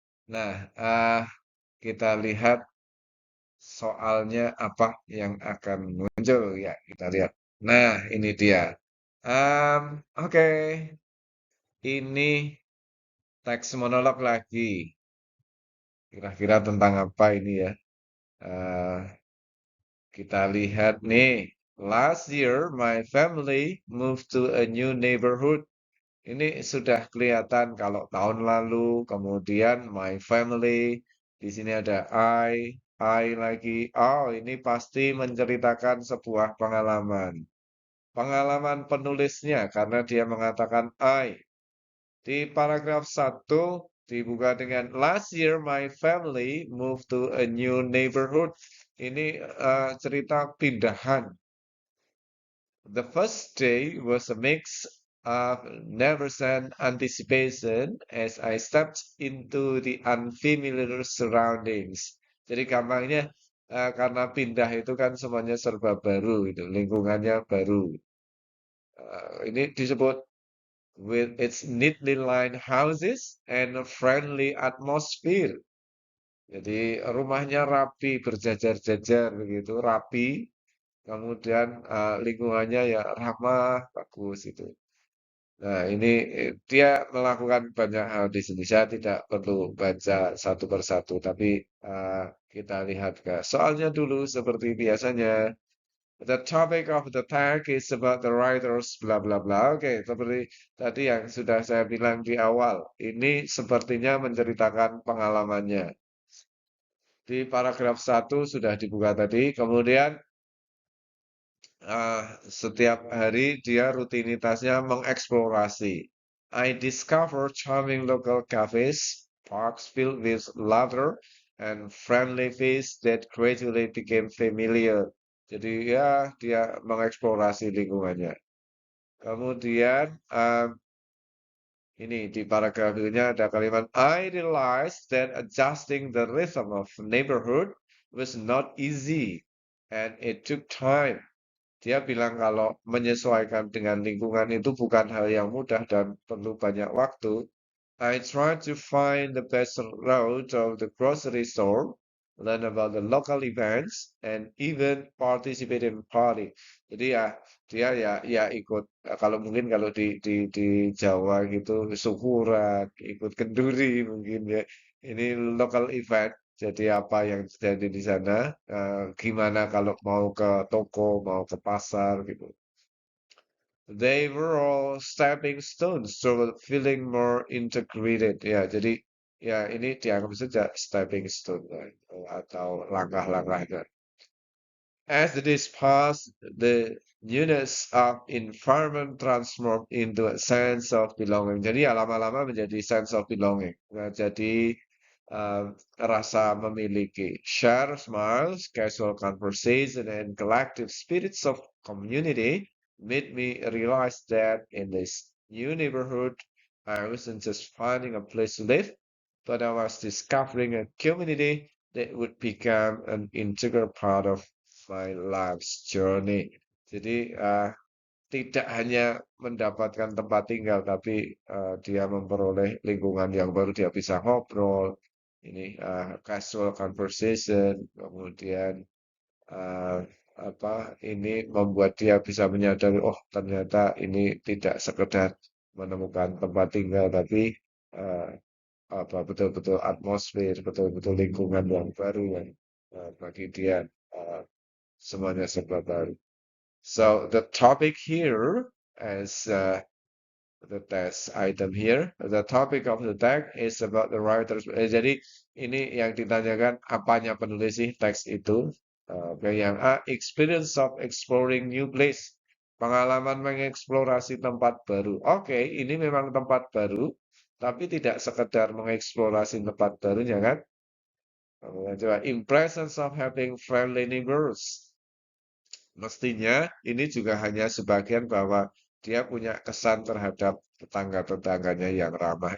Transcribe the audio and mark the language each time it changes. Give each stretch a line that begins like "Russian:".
Indonesian: Nah, kita lihat soalnya apa yang akan muncul ya. Kita lihat. Nah, ini dia. Oke, ini teks monolog lagi. Kira-kira tentang apa ini ya? Eh, kita lihat nih.
English: Last year, my family moved to a new neighborhood.
Indonesian: Ini sudah kelihatan kalau tahun lalu, kemudian
English: my family.
Indonesian: Di sini ada I lagi. Oh, ini pasti menceritakan sebuah pengalaman. Pengalaman penulisnya karena dia mengatakan I. Di paragraf satu dibuka dengan
English: last year my family moved to a new neighborhood.
Indonesian: Ini cerita pindahan.
English: The first day was a mix of nervous and anticipation as I stepped into the unfamiliar surroundings.
Indonesian: Jadi gampangnya karena pindah itu kan semuanya serba baru itu, lingkungannya baru. Ini disebut
English: with its neatly lined houses and a friendly atmosphere.
Indonesian: Jadi rumahnya rapi, berjajar-jajar begitu, rapi. Kemudian lingkungannya ya ramah, bagus itu. Nah, ini dia melakukan banyak hal di sini. Saya tidak perlu baca satu persatu, tapi kita lihat ke soalnya dulu seperti biasanya.
English: The topic of the tag is about the writers bla bla bla.
Indonesian: Oke, seperti tadi yang sudah saya bilang di awal. Ini sepertinya menceritakan pengalamannya. Di paragraf satu sudah dibuka tadi. Kemudian setiap hari dia rutinitasnya mengeksplorasi.
English: I discover charming local cafes, parks filled with laughter, and friendly face that gradually became familiar.
Indonesian: Jadi ya dia mengeksplorasi lingkungannya. Kemudian ini di paragraf berikutnya ada kalimat
English: I realized that adjusting the rhythm of neighborhood was not easy and it took time.
Indonesian: Dia bilang kalau menyesuaikan dengan lingkungan itu bukan hal yang mudah dan perlu banyak waktu.
English: I tried to find the best route of the grocery store, learn about the local events, and even participate in party.
Indonesian: Jadi ya dia ya ikut kalau mungkin kalau di Jawa gitu syukuran, ikut kenduri mungkin ya. Ini local event. Jadi apa yang terjadi di sana? Gimana kalau mau ke toko, mau ke pasar gitu.
English: They were all stepping stones toward feeling more integrated.
Indonesian: Ya, jadi ya ini dianggap saja stepping stone atau langkah-langkahnya.
English: As the days passed, the newness of environment transformed into a sense of belonging.
Indonesian: Jadi ya lama-lama menjadi
English: sense of belonging.
Indonesian: Nah, jadi rasa memiliki
English: share smiles, casual conversation, and collective spirits of community made me realize that in this new neighborhood, I wasn't just finding a place to live, but I was discovering a community that would become an integral part of my life's journey.
Indonesian: Jadi tidak hanya mendapatkan tempat tinggal, tapi dia memperoleh lingkungan yang baru. Dia bisa ngobrol, ini casual conversation, kemudian eh, apa ini membuat dia bisa menyadari, oh ternyata ini tidak sekedar menemukan tempat tinggal, tapi eh, apa betul-betul atmosfer, betul-betul lingkungan yang baru yang bagi dia eh, semuanya serba baru.
English: So the topic here as the test item here, the topic of the tag is about the writers.
Indonesian: Jadi ini yang ditanyakan apanya penulis sih teks itu. Yang A,
English: experience of exploring new place.
Indonesian: Pengalaman mengeksplorasi tempat baru. Oke, ini memang tempat baru, tapi tidak sekedar mengeksplorasi tempat barunya kan. Kemudian coba
English: impressions of having friendly neighbors.
Indonesian: Mestinya ini juga hanya sebagian bahwa dia punya kesan terhadap tetangga-tetangganya yang ramah.